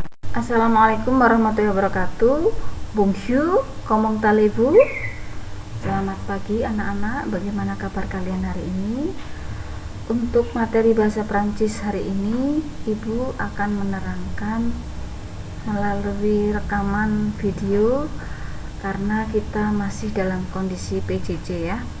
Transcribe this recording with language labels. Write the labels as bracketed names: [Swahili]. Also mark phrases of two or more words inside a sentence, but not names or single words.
[Arabic] السلام عليكم ورحمة الله وبركاته. [French] Bonjour, comment allez-vous? [Indonesian] Selamat pagi anak-anak, bagaimana kabar kalian hari ini? Untuk materi bahasa Prancis hari ini, Ibu akan menerangkan melalui rekaman video karena kita masih dalam kondisi PJJ ya.